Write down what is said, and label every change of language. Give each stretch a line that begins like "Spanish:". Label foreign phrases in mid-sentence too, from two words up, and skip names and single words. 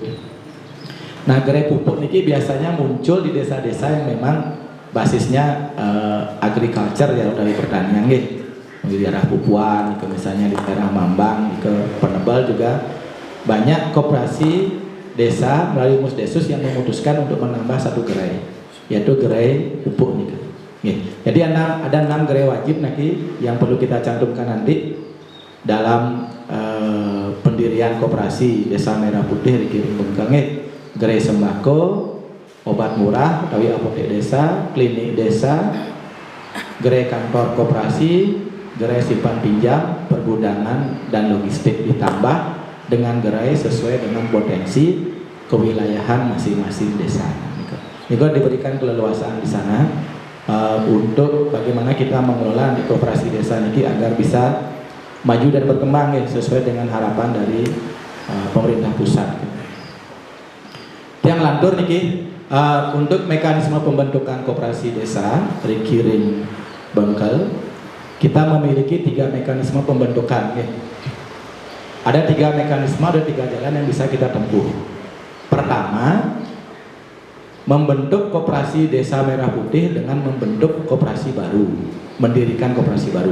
Indonesian: Nah, gerai pupuk ini biasanya muncul di desa-desa yang memang basisnya agriculture ya, dari pertanian, di daerah Pupuan, misalnya di daerah Mambang, ke Penebal juga banyak koperasi desa melalui Musdesus yang memutuskan untuk menambah satu gerai, yaitu gerai pupuk nih. Jadi ada 6 gerai wajib nanti yang perlu kita cantumkan nanti dalam pendirian koperasi Desa Merah Putih di Kiring Bengkang. Gerai sembako, obat murah, utawi apotek desa, klinik desa, gerai kantor koperasi, gerai simpan pinjam, pergudangan dan logistik, ditambah dengan gerai sesuai dengan potensi kewilayahan masing-masing desa. Juga diberikan keleluasaan di sana untuk bagaimana kita mengelola di koperasi desa ini agar bisa maju dan berkembang sesuai dengan harapan dari pemerintah pusat. Yang lantur niki untuk mekanisme pembentukan koperasi desa di Kiring Bengkel, kita memiliki 3 mekanisme pembentukan. Ada 3 mekanisme, ada 3 jalan yang bisa kita tempuh. Pertama, membentuk koperasi Desa Merah Putih dengan membentuk koperasi baru, mendirikan koperasi baru.